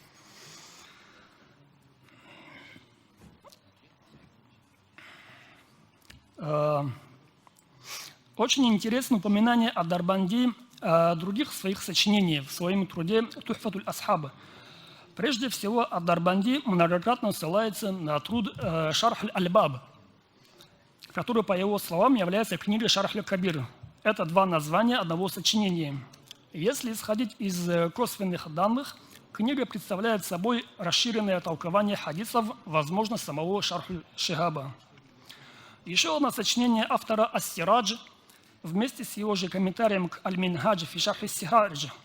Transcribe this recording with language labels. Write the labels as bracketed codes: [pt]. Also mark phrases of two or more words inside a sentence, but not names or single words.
[ru] Очень интересно упоминание ад-Дарбанди других своих сочинений в своем труде «Тухфатуль Асхаба». Прежде всего, ад-Дарбанди многократно ссылается на труд Шарх аль-Альбаб, который, по его словам, является книгой Шарх аль-Кабир. Это два названия одного сочинения. Если исходить из косвенных данных, книга представляет собой расширенное толкование хадисов, возможно, самого Шарх аль-Шихаба. Еще одно сочинение автора Ас-Сирадж вместе с его же комментарием к Аль-Минхадж фи Шархи Сихадж.